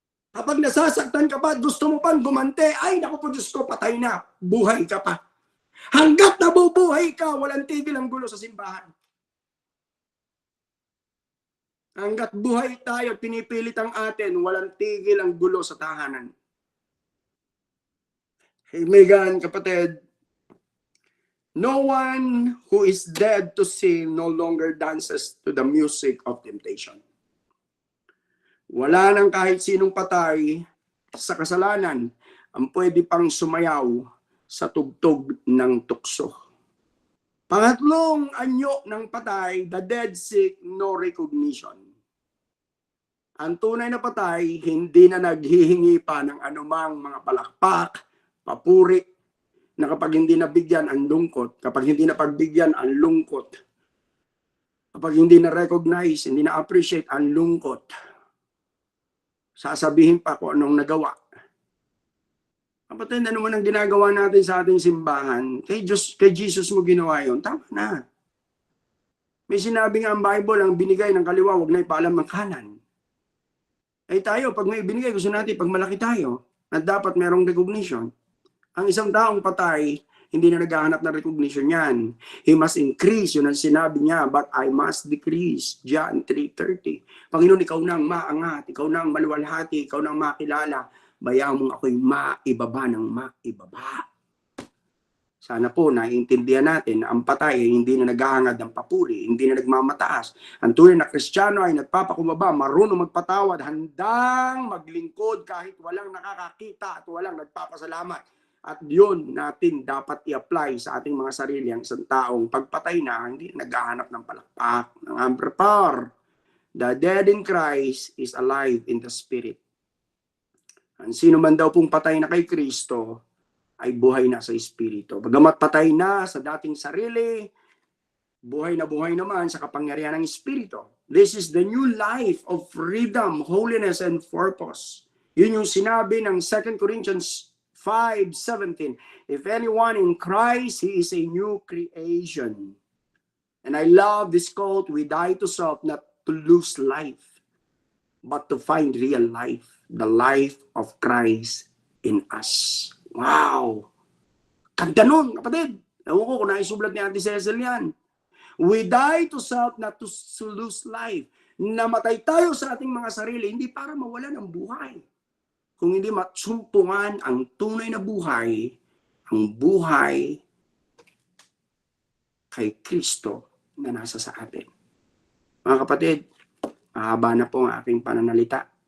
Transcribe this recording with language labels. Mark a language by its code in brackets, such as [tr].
[tl] Kapag nasasaktan ka pa, gusto mo pang gumante, ay naku po Diyos ko, patay na, buhay ka pa. Hanggat nabubuhay ka, walang tigil ang gulo sa simbahan. Hanggat buhay tayo, pinipilit ang atin, walang tigil ang gulo sa tahanan. Amen, kapatid. [en] No one who is dead to sin no longer dances to the music of temptation. [tl] Wala nang kahit sinong patay sa kasalanan ang pwede pang sumayaw sa tugtog ng tukso. Pangatlong anyo ng patay, [en] the dead seek no recognition. [tl] Ang tunay na patay, hindi na naghihingi pa ng anumang mga palakpak, papuri, na kapag hindi nabigyan ang lungkot, kapag hindi napagbigyan ang lungkot, kapag hindi na-recognize, hindi na-appreciate ang lungkot, sasabihin pa kung anong nagawa. Kapatid, ano man ang ginagawa natin sa ating simbahan, kay Jesus mo ginawa yun, tama na. May sinabi nga ang Bible, ang binigay ng kaliwa, huwag na ipaalam ng kanan. Eh tayo, pag may binigay, gusto natin, pag malaki tayo, at dapat merong recognition. Ang isang taong patay, hindi na naghahanap ng recognition yan. [en] He must increase, [tl] yun ang sinabi niya, [en] but I must decrease. [tl] John 3:30. Panginoon, ikaw nang maangat, ikaw nang maluwalhati, ikaw nang makilala. Bayaan mong ako'y maibaba ng maibaba. Sana po naiintindihan natin na ang patay ay hindi na naghahangad ng papuri, hindi na nagmamataas. Ang tunay na Kristiyano ay nagpapakumbaba, marunong magpatawad, handang maglingkod kahit walang nakakakita at walang nagpapasalamat. At yun natin dapat i-apply sa ating mga sarili, ang isang taong pagpatay na, hindi naghahanap ng palakpak, ng amprepar. [en] The dead in Christ is alive in the Spirit. [tl] Ang sino man daw pong patay na kay Kristo, ay buhay na sa Espiritu. Bagamat patay na sa dating sarili, buhay naman sa kapangyarihan ng Espiritu. [en] This is the new life of freedom, holiness, and purpose. [tl] Yun yung sinabi ng 2 Corinthians 5:17. [en] If anyone in Christ, he is a new creation. And I love this quote, we die to self, not to lose life, but to find real life, the life of Christ in us. Wow! [tl] Kanta nun, kapatid. Ewan ko kung naisublat ni Ate Cecil yan. [en] We die to self, not to lose life. [tl] Namatay tayo sa ating mga sarili, hindi para mawalan ng buhay. Kung hindi matsumpungan ang tunay na buhay, ang buhay kay Kristo na nasa sa atin. Mga kapatid, mahaba na po ang aking pananalita.